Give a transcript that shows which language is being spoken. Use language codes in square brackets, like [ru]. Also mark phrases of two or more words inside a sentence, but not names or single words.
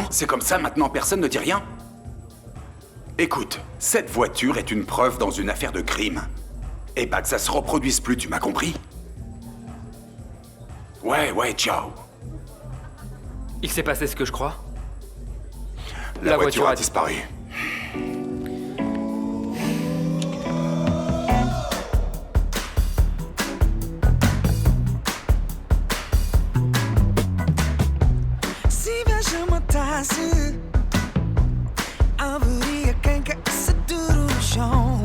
[fr] C'est comme ça maintenant, personne ne dit rien? Écoute, cette voiture est une preuve dans une affaire de crime. Et pas que ça se reproduise plus, tu m'as compris? Ouais, ciao. Il s'est passé ce que je crois? La voiture a disparu. [pt] Se inveja matasse, haveria quem caísse duro no chão.